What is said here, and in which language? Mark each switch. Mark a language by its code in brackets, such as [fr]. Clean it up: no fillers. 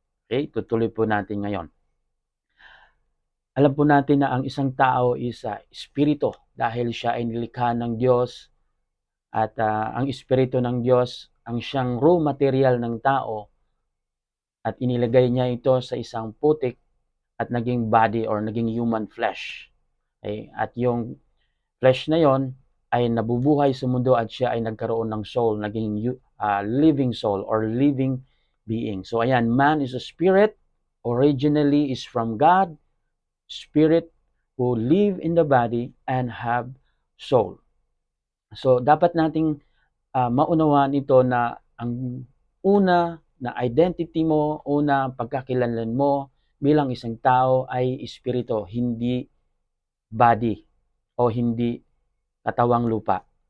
[tl] Okay, tutuloy po natin ngayon. Alam po natin na ang isang tao is espiritu dahil siya ay nilikha ng Diyos at ang espiritu ng Diyos ang siyang raw material ng tao at inilagay niya ito sa isang putik at naging body or naging human flesh. Okay? At yung flesh na yon ay nabubuhay sa mundo at siya ay nagkaroon ng soul, naging [en] living soul or living being. So ayan, man is a spirit, originally is from God, spirit who live in the body and have soul. [tl] So dapat nating maunawaan ito na ang una na identity mo, una pagkakilanlan mo bilang isang tao ay espiritu, hindi body o hindi katawang lupa.